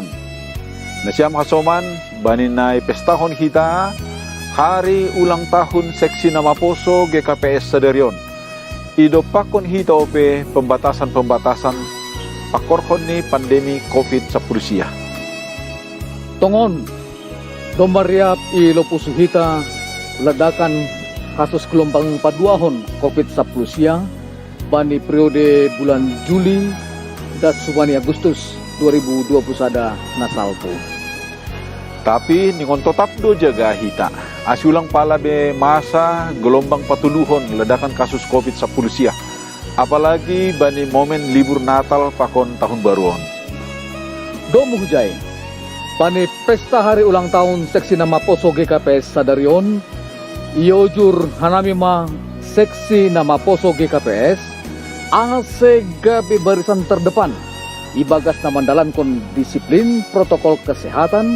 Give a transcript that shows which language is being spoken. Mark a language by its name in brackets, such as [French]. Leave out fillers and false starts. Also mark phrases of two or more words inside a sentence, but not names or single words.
[Batak Simalungun] Nasyam hasoman, banin na pestahon kita, [Indonesian] hari ulang tahun [Batak Simalungun] seksi nama Poso GKPS Sadarion. Idopakon hita ope pembatasan-pembatasan pakorkon ni [Indonesian] pandemi COVID-19. [Batak Simalungun] Tongon, Domariap i Lopusuhita [Indonesian] ledakan kasus gelombang [Batak Simalungun] paduahon COVID-19 sia bani [Indonesian] periode bulan Juli dan [Batak Simalungun] subani Agustus 2021 nasalpo. Tapi ningon tetap do jaga hita. Asulang pala be masa gelombang patuluhon [Indonesian] ledakan kasus COVID-19 [Batak Simalungun] sia. Apalagi bani [Indonesian] momen libur Natal [Batak Simalungun] pakon tahun baruan. Domu hujai. Bani pesta [Indonesian] hari ulang tahun [Batak Simalungun] seksi nama Poso GKPS Sadarion. Iojur hanamima seksi nama Poso GKPS. Ase gabe [Indonesian] barisan terdepan. [Batak Simalungun] Ibagas namandalan kon [Indonesian] disiplin protokol kesehatan.